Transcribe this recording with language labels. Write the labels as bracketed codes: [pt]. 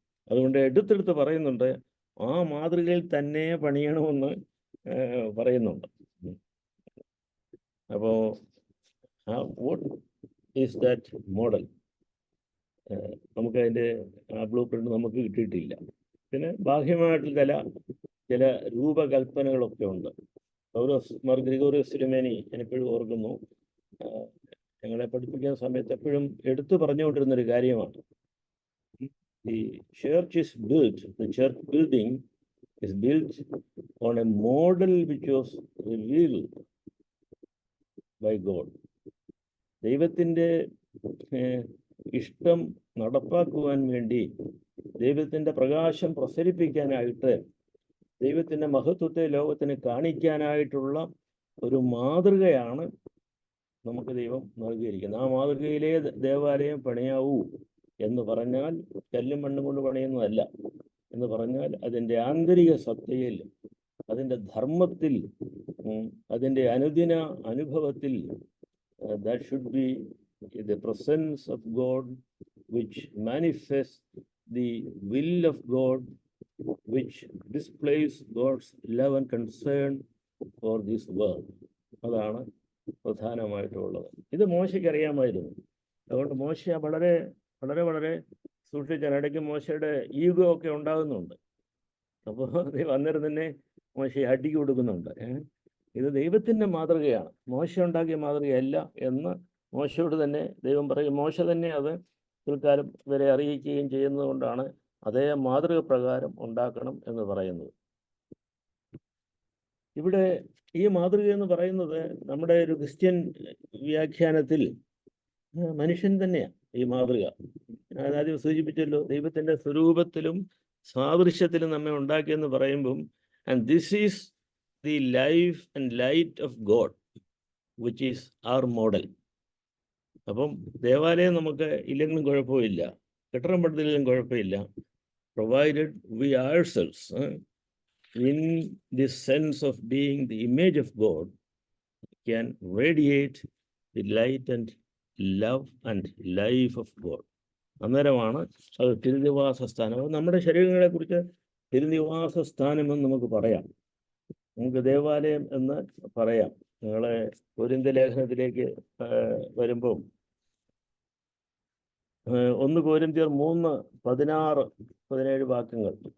[ml] അതുകൊണ്ട് എടുത്തെടുത്ത് പറയുന്നുണ്ട്, ആ മാതൃകയിൽ തന്നെ പണിയണമെന്ന് പറയുന്നുണ്ട്. [en] അപ്പോൾ what is that model? [ml] നമുക്കതിൻ്റെ ആ ബ്ലൂ പ്രിൻ്റ് നമുക്ക് കിട്ടിയിട്ടില്ല. പിന്നെ ബാഹ്യമായിട്ടുള്ള ചില രൂപകൽപ്പനകളൊക്കെ ഉണ്ട്. മാർ ഗ്രിഗോറിയോസ് തിരുമേനി ഞാനെപ്പോഴും ഓർക്കുന്നു, ഞങ്ങളെ പഠിപ്പിക്കുന്ന സമയത്ത് എപ്പോഴും എടുത്തു പറഞ്ഞുകൊണ്ടിരുന്നൊരു കാര്യമാണ്, [en] the church building is built on a model which was revealed by God. [ml] ദൈവത്തിൻ്റെ ഇഷ്ടം നടപ്പാക്കുവാൻ വേണ്ടി, ദൈവത്തിൻ്റെ പ്രകാശം പ്രസരിപ്പിക്കാനായിട്ട്, ദൈവത്തിൻ്റെ മഹത്വത്തെ ലോകത്തിന് കാണിക്കാനായിട്ടുള്ള ഒരു മാതൃകയാണ് നമുക്ക് ദൈവം നൽകിയിരിക്കുന്നത്. ആ മാതൃകയിലേ ദേവാലയം പണിയാവൂ എന്ന് പറഞ്ഞാൽ കല്ലും മണ്ണും കൊണ്ട് പണിയുന്നതല്ല. എന്ന് പറഞ്ഞാൽ അതിൻ്റെ ആന്തരിക സത്തയിൽ, അതിൻ്റെ ധർമ്മത്തിൽ, അതിൻ്റെ അനുദിന അനുഭവത്തിൽ, [en] that should be the presence of God which manifests the will of God, which displays God's love and concern for this world. [ml] അതാണ് പ്രധാനമായിട്ടുള്ളത്. ഇത് മോശയ്ക്ക് അറിയാമായിരുന്നു. അതുകൊണ്ട് മോശ വളരെ വളരെ വളരെ സൂക്ഷിച്ചാണ്. ഇടയ്ക്ക് മോശയുടെ ഈഗോ ഒക്കെ ഉണ്ടാകുന്നുണ്ട്. അപ്പോൾ അന്നേരം തന്നെ മോശയെ അടിക്ക് കൊടുക്കുന്നുണ്ട്. ഇത് ദൈവത്തിൻ്റെ മാതൃകയാണ്, മോശ ഉണ്ടാക്കിയ മാതൃകയല്ല എന്ന് മോശയോട് തന്നെ ദൈവം പറയും. മോശ തന്നെ അത് പിൽക്കാലം ഇവരെ അറിയിക്കുകയും ചെയ്യുന്നത് കൊണ്ടാണ് അതേ മാതൃക പ്രകാരം ഉണ്ടാക്കണം എന്ന് പറയുന്നത്. ഇവിടെ ഈ മാതൃക എന്ന് പറയുന്നത് നമ്മുടെ ഒരു ക്രിസ്ത്യൻ വ്യാഖ്യാനത്തിൽ മനുഷ്യൻ തന്നെയാണ് ഈ മാതൃക. ആദ്യം സൂചിപ്പിച്ചല്ലോ, ദൈവത്തിൻ്റെ സ്വരൂപത്തിലും സാദൃശ്യത്തിലും നമ്മെ ഉണ്ടാക്കിയെന്ന് പറയുമ്പം, [en] And this is the life and light of God which is our model. [ml] അപ്പം ദേവാലയം നമുക്ക് ഇല്ലെങ്കിലും കുഴപ്പമില്ല, കെട്ടിടം പണിതില്ലെങ്കിലും കുഴപ്പമില്ല, [en] provided we ourselves in this sense of being the image of God can radiate the light and love and life of God. [ml] അന്നേരമാണ് അത് തിരുനിവാസ സ്ഥാനം. നമ്മുടെ ശരീരങ്ങളെ കുറിച്ച് തിരുനിവാസ സ്ഥാനം എന്ന് നമുക്ക് പറയാം, നമുക്ക് ദേവാലയം എന്ന് പറയാം. നിങ്ങളെ കൊരിന്ത്യ ലേഖനത്തിലേക്ക് വരുമ്പോൾ 1 കൊരിന്ത്യർ 3:16-17 വാക്യങ്ങൾ.